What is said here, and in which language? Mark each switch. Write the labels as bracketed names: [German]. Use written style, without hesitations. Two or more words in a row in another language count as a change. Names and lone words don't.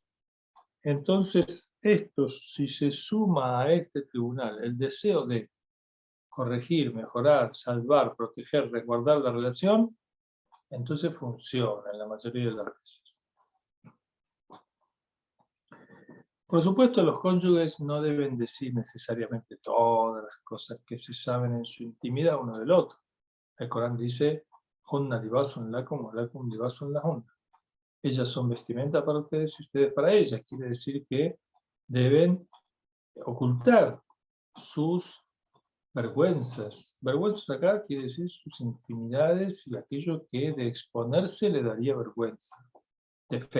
[Spanish] Entonces, si se suma a este tribunal el deseo de corregir, mejorar, salvar, proteger, resguardar la relación, entonces funciona en la mayoría de las veces. Por supuesto, los cónyuges no deben decir necesariamente todas las cosas que se saben en su intimidad uno del otro. El Corán dice, [Arabic] هن لباس لكم ولكم لباس لهن. [Spanish] Ellas son vestimenta para ustedes y ustedes para ellas. Quiere decir que deben ocultar sus vergüenzas. Vergüenzas acá quiere decir sus intimidades y aquello que de exponerse le daría vergüenza.